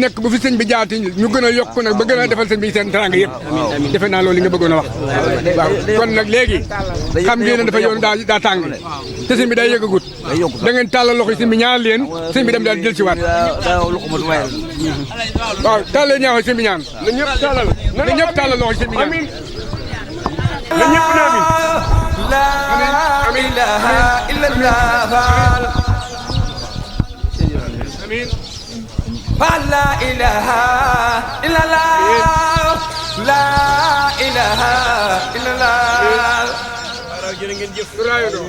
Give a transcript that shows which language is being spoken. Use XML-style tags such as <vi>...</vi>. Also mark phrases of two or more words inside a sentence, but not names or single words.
<wo>nekk bu fi sëñ bi jaati ñu gën a yokk nag ba gën a defal sëñ bi seen teranga yëpp defe naa loolu li nga bëggoon a wax waaw kon nag léegi xam ngeen ne dafa yoon daa tàng te sëñ bi day yëgagut da ngeen tàllal loxo sëñ bi ñaan leen sëñ bi dem daal jël si waat waaw tàllal ñaaxo sëñ bi ñaan na ñëpp tàllal loxo sëñ bi ñaan na ñëpp na</wo> <ar>لا إله إلا الله amiin لا إله إلا الله لا إله إلا الله</ar> <wo>jërë ngeen jëf raayo do</wo>